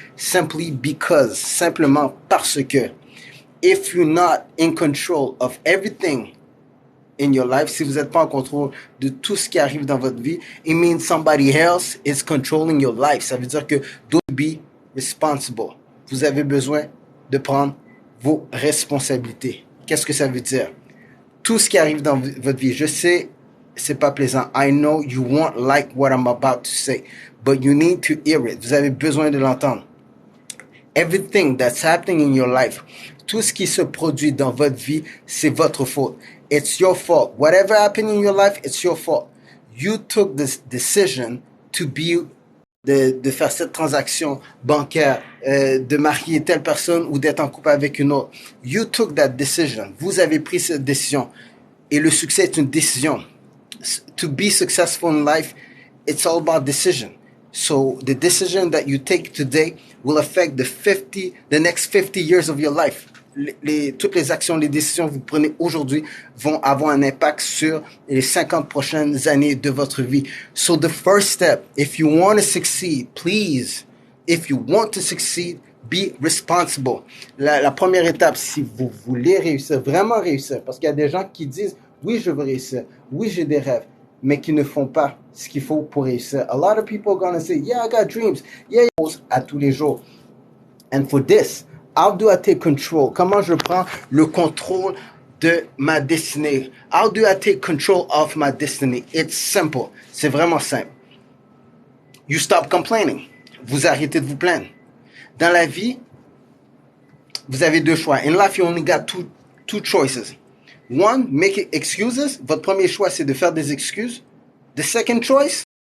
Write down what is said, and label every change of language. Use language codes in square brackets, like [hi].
[en] Simply because. [fr] Simplement parce que [en] if you're not in control of everything in your life, [fr] si vous n'êtes pas en contrôle de tout ce qui arrive dans votre vie, [en] it means somebody else is controlling your life. [fr] Ça veut dire que [en] don't be responsible. [fr] Vous avez besoin de prendre vos responsabilités. Qu'est-ce que ça veut dire? Tout ce qui arrive dans votre vie, je sais, c'est pas plaisant. [en] I know you won't like what I'm about to say, but you need to hear it. [fr] Vous avez besoin de l'entendre. [en] Everything that's happening in your life, [fr] tout ce qui se produit dans votre vie, c'est votre faute. [en] It's your fault. Whatever happened in your life, it's your fault. You took this decision to be [fr] de faire cette transaction bancaire, de marier telle personne ou d'être en couple avec une autre. [en] You took that decision. [fr] Vous avez pris cette décision. Et le succès est une décision. [en] To be successful in life, it's all about decision. So the decision that you take today will affect the next 50 years of your life. [fr] Toutes les actions, les décisions que vous prenez aujourd'hui vont avoir un impact sur les 50 prochaines années de votre vie. [en] So the first step, if you want to succeed, please, if you want to succeed, be responsible. [fr] La première étape, si vous voulez réussir, vraiment réussir, parce qu'il y a des gens qui disent, oui, je veux réussir, oui, j'ai des rêves, mais qui ne font pas ce qu'il faut pour réussir. [en] A lot of people are going to say, yeah, I got dreams. Yeah, [fr] à tous les jours. [en] And for this, how do I take control? [fr] Comment je prends le contrôle de ma destinée? [en] How do I take control of my destiny? It's simple. [fr] C'est vraiment simple. [en] You stop complaining. [fr] Vous arrêtez de vous plaindre. Dans la vie, vous avez deux choix. [en] In life, you only got two choices. One, make excuses. [fr] Votre premier choix, c'est de faire des excuses. [en] The second choice,